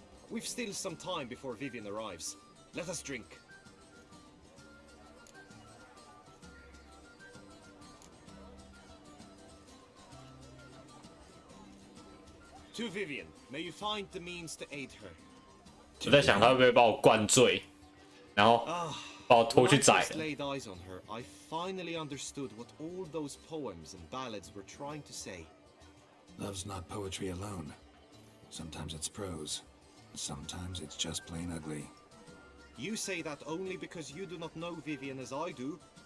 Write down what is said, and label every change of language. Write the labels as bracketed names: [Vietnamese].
[English] We've still some time before Vivian arrives. Let us drink. To Vivian, may you find the means to aid her. [Chinese] 我在想他会不会把我灌醉，然后把我拖去宰了。 [English] laid eyes on her, I finally understood what all those poems and ballads were trying to say. Love's not poetry alone. Sometimes it's prose. Sometimes it's just plain ugly. You say that only because you do not know Vivian as I do.